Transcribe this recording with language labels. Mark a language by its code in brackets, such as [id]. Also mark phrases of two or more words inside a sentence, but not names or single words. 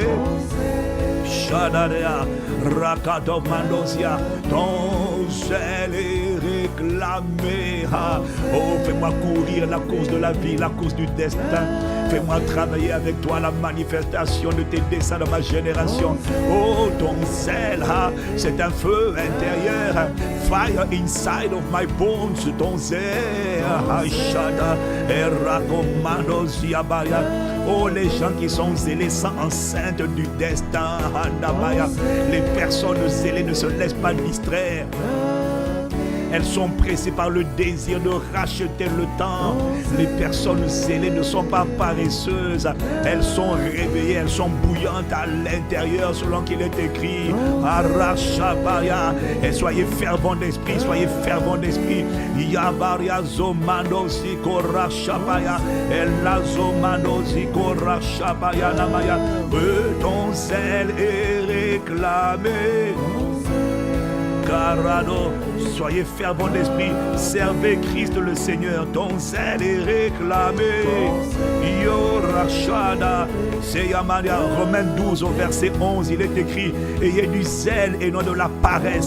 [fr] Shadadea, Rakatov Mandosia, ton zèle est réclamé. Oh, fais-moi courir la course de la vie, la course du destin. Fais-moi travailler avec toi la manifestation de tes desseins dans ma génération. Oh, ton zèle, c'est un feu intérieur. [en] Fire inside of my bones, [fr] ton zèle. Shada, Erakomandosia Baya. Oh, les gens qui sont zélés sont enceintes du destin. Les personnes zélées ne se laissent pas distraire. Elles sont pressées par le désir de racheter le temps. Les personnes zélées ne sont pas paresseuses. Elles sont réveillées, elles sont bouillantes à l'intérieur selon qu'il est écrit. Arashabaya. Et soyez fervents d'esprit, soyez fervents d'esprit. Yabaria zomando sikorashabaya. Ella zomando sikorashabaya namaya. Ton zèle est réclamé. Carado, soyez fervents d'esprit, servez Christ le Seigneur, ton zèle est réclamé. Yorashada, Seyamaria, Romains 12 au verset 11, il est écrit, ayez du zèle et non de la paresse.